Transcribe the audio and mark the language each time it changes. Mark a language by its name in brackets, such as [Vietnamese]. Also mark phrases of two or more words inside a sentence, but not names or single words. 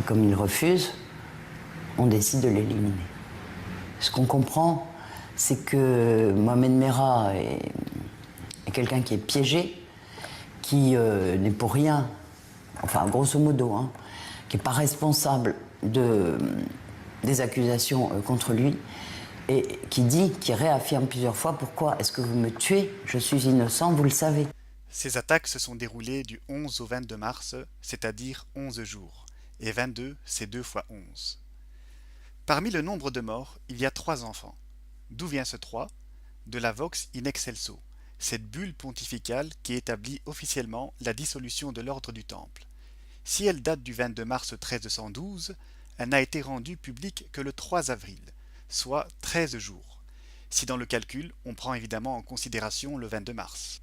[French] Et comme il refuse, on décide de l'éliminer. Ce qu'on comprend, c'est que Mohamed Merah est quelqu'un qui est piégé, qui n'est pour rien, enfin grosso modo, hein, qui n'est pas responsable des accusations contre lui, et qui réaffirme plusieurs fois: pourquoi est-ce que vous me tuez? Je suis innocent, vous le savez. Ces attaques se sont déroulées du 11 au 22 mars, c'est-à-dire 11 jours, et 22, c'est 2 fois 11. Parmi le nombre de morts, il y a 3 enfants. D'où vient ce 3? De la Vox in excelso, cette bulle pontificale qui établit officiellement la dissolution de l'ordre du Temple. Si elle date du 22 mars 1312, elle n'a été rendue publique que le 3 avril, soit 13 jours, si dans le calcul on prend évidemment en considération le 22 mars.